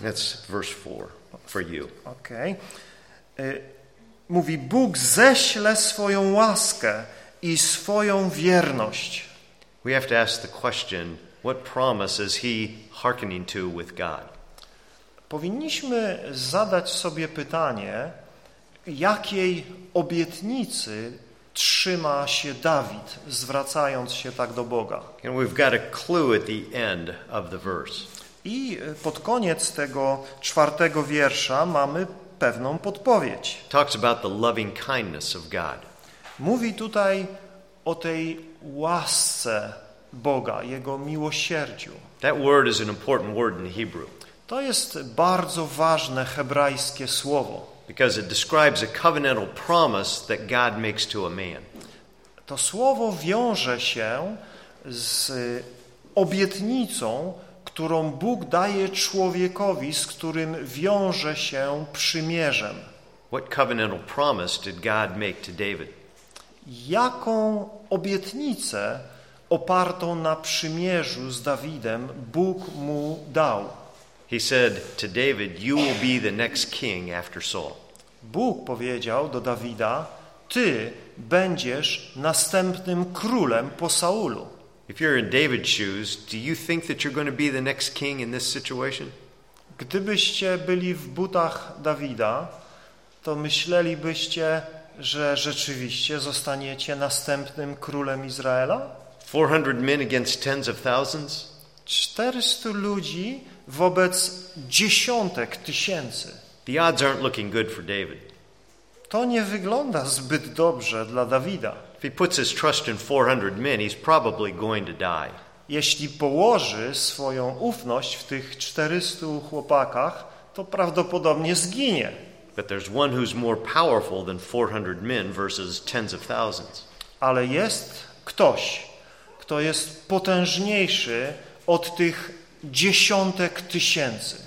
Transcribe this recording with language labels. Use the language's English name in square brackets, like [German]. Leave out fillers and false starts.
[English] That's verse 4. For you. Okay. [Polish] Mówi, Bóg ześle swoją łaskę i swoją wierność. [English] We have to ask the question, what promise is he hearkening to with God? [Polish] Powinniśmy zadać sobie pytanie, jakiej obietnicy trzyma się Dawid, zwracając się tak do Boga. [English] And we've got a clue at the end of the verse. [Polish] I pod koniec tego czwartego wiersza mamy pewną podpowiedź. [English] Talks about the loving kindness of God. [Polish] Mówi tutaj o tej łasce Boga, jego miłosierdziu. [English] That word is an important word in Hebrew. [Polish] To jest bardzo ważne hebrajskie słowo. [English] Because it describes a covenantal promise that God makes to a man. [Polish] To słowo wiąże się z obietnicą, którą Bóg daje człowiekowi, z którym wiąże się przymierzem. [English] What covenantal promise did God make to David? [Polish] Jaką obietnicę opartą na przymierzu z Dawidem Bóg mu dał? [English] He said to David, "You will be the next king after Saul." [Polish] Bóg powiedział do Dawida, ty będziesz następnym królem po Saulu. [English] If you're in David's shoes, do you think that you're going to be the next king in this situation? [Polish] Gdybyście byli w butach Dawida, to myślelibyście, że rzeczywiście zostaniecie następnym królem Izraela? [English] 400 men against tens of thousands? [Polish] 400 ludzi wobec dziesiątek tysięcy. [English] The odds aren't looking good for David. [Polish] To nie wygląda zbyt dobrze dla Dawida. [English] If he puts his trust in 400 men, he's probably going to die. [Polish] Jeśli położy swoją ufność w tych 400 chłopakach, to prawdopodobnie zginie. [English] But there's one who's more powerful than 400 men versus tens of thousands. [Polish] Ale jest ktoś, kto jest potężniejszy od tych dziesiątek tysięcy.